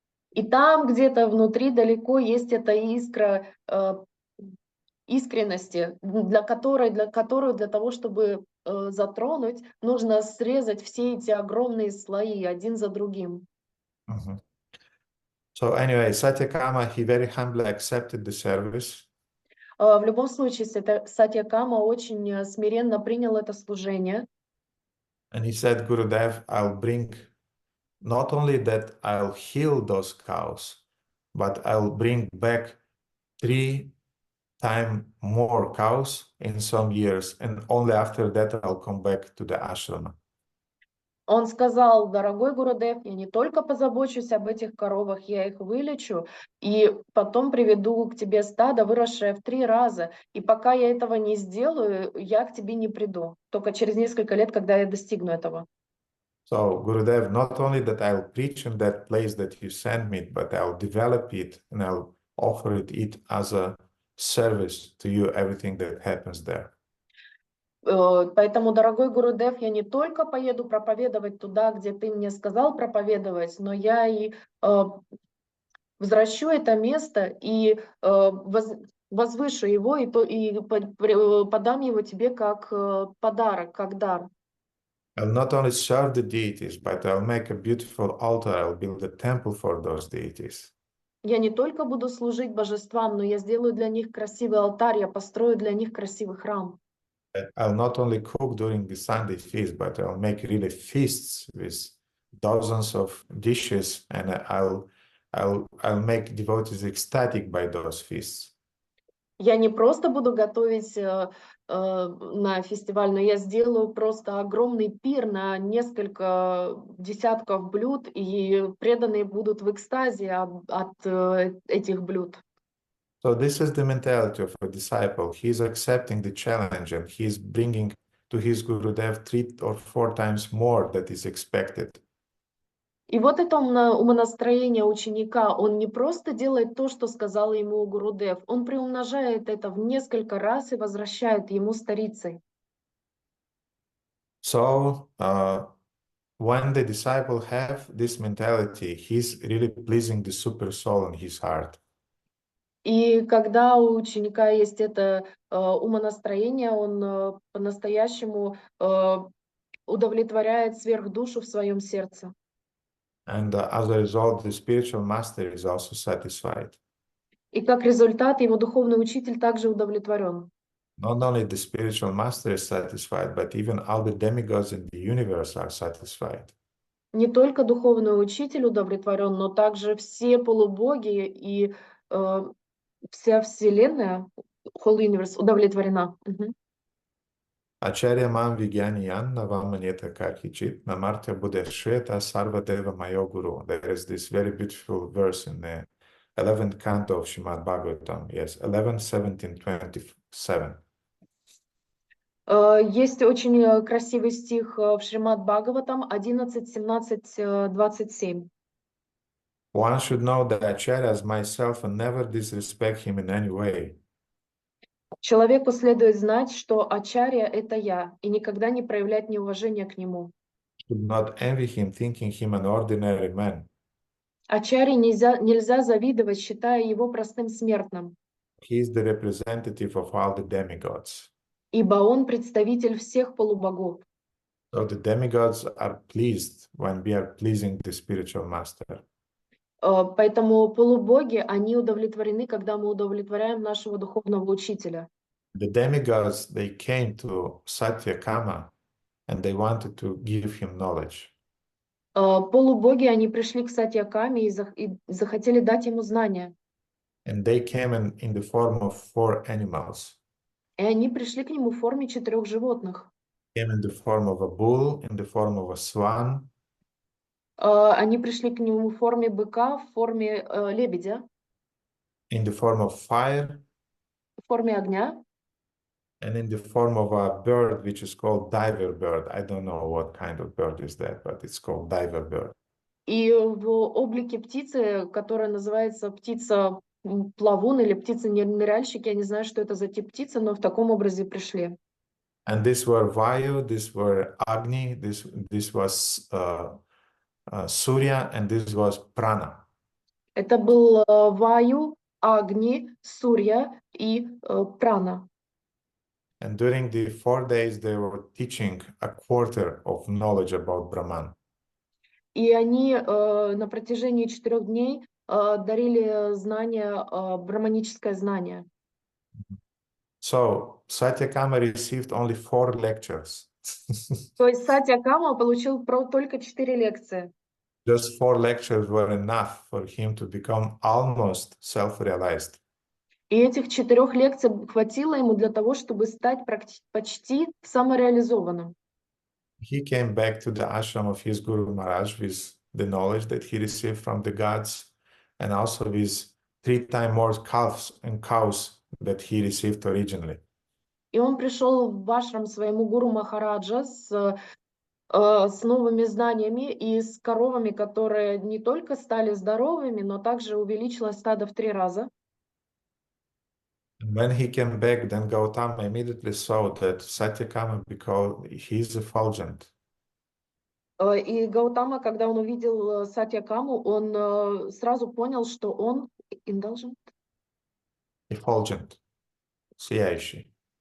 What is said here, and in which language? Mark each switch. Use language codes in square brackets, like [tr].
[ru] И там где-то внутри далеко есть эта искра искренности, для того, чтобы затронуть, нужно срезать все эти огромные слои один за другим. Mhm. [en] So anyway, Satyakama, he very humbly accepted the service. [ru] В любом случае, Сатьякама очень смиренно принял это служение. [en] And he said, Gurudev, I'll bring not only that I'll heal those cows, but I'll bring back 3 times more cows in some years. And only after that, I'll come back to the ashrama. [ru] Он сказал: дорогой Гурудев, я не только позабочусь об этих коровах, я их вылечу, и потом приведу к тебе стадо, выросшее в 3 раза. И пока я этого не сделаю, я к тебе не приду. Только через несколько лет, когда я достигну этого. [en] So, Gurudev, not only that I'll preach in that place that you send me, but I'll develop it and I'll offer it as a service to you, everything that happens there. [ru] Поэтому, дорогой Гурудев, я не только поеду проповедовать туда, где ты мне сказал проповедовать, но я и возвращу это место и возвышу его и подам его тебе как подарок, как дар. [en] I'll not only serve the deities, but I'll make a beautiful altar. I'll build a temple for those deities. [ru] Я не только буду служить божествам, но я сделаю для них красивый алтарь, я построю для них красивый храм. [en] I'll not only cook during the Sunday feast, but I'll make really feasts with dozens of dishes, and I'll make devotees ecstatic by those feasts. [ru] Я не просто буду готовить на фестиваль, но я сделаю просто огромный пир на несколько десятков блюд, и преданные будут в экстазе от этих блюд. [en] So this is the mentality of a disciple. He's accepting the challenge and he's bringing to his Gurudev 3 or 4 times more that is expected. [ru] И вот это умонастроение ученика, он не просто делает то, что сказал ему Гурудев, он приумножает это в несколько раз и возвращает ему старицей. [en] So when the disciple have this mentality, he's really pleasing the super soul in his heart. [ru] И когда у ученика есть это умонастроение, он по-настоящему удовлетворяет сверхдушу в своем сердце. [en] And as a result, the spiritual master is also satisfied. [ru] И как результат, его духовный учитель также удовлетворен. [en] Not only the spiritual master is satisfied, but even all the demigods in the universe are satisfied. [ru] Не только духовный учитель удовлетворен, но также все полубоги и вся вселенная, [en] whole universe, [ru] удовлетворена. [sa] Acharya mam vigyaniyan navamanyeta karhichit namartya buddhashveta sarvadeva mayo guru. [en] There is this very beautiful verse in the 11th canto of Shrimad-Bhagavatam. Yes, 11, 17, 27. [ru] Есть очень красивый стих в Шримад-Бхагаватам 11, 17, 27. [en] One should know that Acharya as myself and never disrespect him in any way. [ru] Человеку следует знать, что Ачарья — это я, и никогда не проявлять неуважения к нему. [en] Should not envy him, thinking him an ordinary man. [ru] Ачарье нельзя завидовать, считая его простым смертным, [en] He is the representative of all the demigods. [ru] ибо он представитель всех полубогов. [en] So the demigods are pleased when we are pleasing the spiritual master. [ru] Поэтому полубоги, они удовлетворены, когда мы удовлетворяем нашего духовного учителя. [en] The demigods, they came to Satyakama and they wanted to give him knowledge. [ru] Полубоги, они пришли к Сатьякаме и захотели дать ему знания. [en] And they came in the form of 4 animals. [ru] И они пришли к нему в форме 4 животных. [en] Came in the form of a bull, in the form of a swan, [ru] Они пришли к нему в форме быка, в форме лебедя, [en] in the form of fire, [ru] в форме огня, [en] and in the form of a bird which is called diver bird. I don't know what kind of bird is that, but it's called diver bird. [ru] и в облике птицы, которая называется птица плавун или птица ныряльщик. Я не знаю, что это за тип птицы, но в таком образе пришли. [en] And these were Vayu, these were Agni, this was Surya, and this was Prana. [ru] Это был Ваю, Агни, Сурья и Прана. [en] And during the 4 days, they were teaching a quarter of knowledge about Brahman. [ru] И они на протяжении 4 дней дарили знания, брахманическое знание. [en] So Satyakama received only 4 lectures. [ru] То есть Сатьякама получил только 4 лекции. [en] Just 4 lectures were enough for him to become almost self-realized. [ru] И этих 4 лекций хватило ему для того, чтобы стать почти самореализованным. [en] He came back to the ashram of his Guru Maharaj with the knowledge that he received from the gods, and also with 3 times more calves and cows that he received originally. [ru] И он пришел в ашрам своему гуру Махараджа с новыми знаниями и с коровами, которые не только стали здоровыми, но также увеличилось стадо в 3 раза. [en] And when he came back, then Gautama immediately saw that Satyakama, because he is effulgent. [ru] И Гаутама, когда он увидел Сатьякаму, он сразу понял, что он indulgent. Effulgent, сияющий.